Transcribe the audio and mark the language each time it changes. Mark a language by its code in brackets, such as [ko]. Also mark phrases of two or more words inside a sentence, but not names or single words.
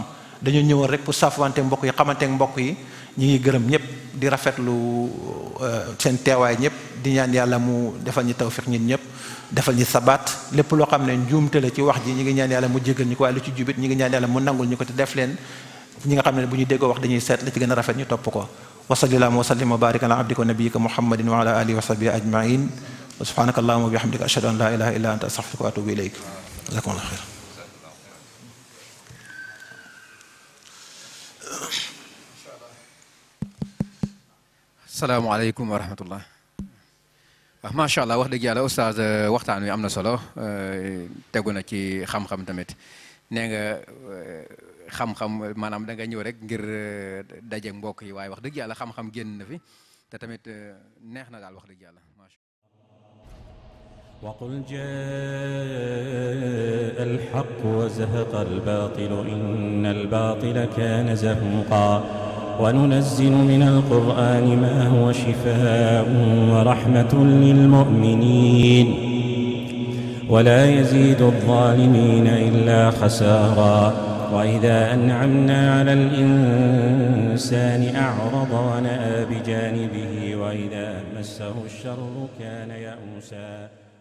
[wo] dañoo ñëwoon rek pour safwante mbokk yi xamanteek mbokk yi ñi ngi gërëm ñëpp di rafetlu seen teewaay ñëpp di ñaan yàlla mu defal ñu tawfiq ñun ñëpp defal ñu sabaat lépp loo xam ne njuumte la ci wax ji ñi ngi ñaan yàlla mu jéggal ñu ko waaye lu ci jubit ñi ngi ñaan yàlla mu nangul ñu ko te def leen ñi nga xam ne bu ñu déggoo wax dañuy seet la ci gën a rafet ñu topp ko [ar] وصلى الله وسلم وبارك على عبدك ونبيك محمد وعلى آله وصحبه أجمعين وسبحانك اللهم وبحمدك أشهد أن لا إله إلا أنت أستغفرك وأتوب إليك جزاكم الله خيرا. السلام عليكم ورحمة الله. [wo] waaw [ar] ما شاء الله [wo] wax dëgg yàlla oustaz waxtaan wi am na solo tegu na ci xam-xam tamit nee nga xam-xam maanaam da nga ñëw rek ngir dajeeg mbokk yi waaye wax dëgg yàlla xam-xam génn na fi te tamit neex na daal wax dëgg yàlla macha [ar] وقل جاء الحق وزهق الباطل إن الباطل كان زهوقا وننزل من القرآن ما هو شفاء ورحمة للمؤمنين ولا يزيد الظالمين إلا خسارا وإذا أنعمنا على الإنسان أعرض ونأى بجانبه وإذا مسه الشر كان يئوسا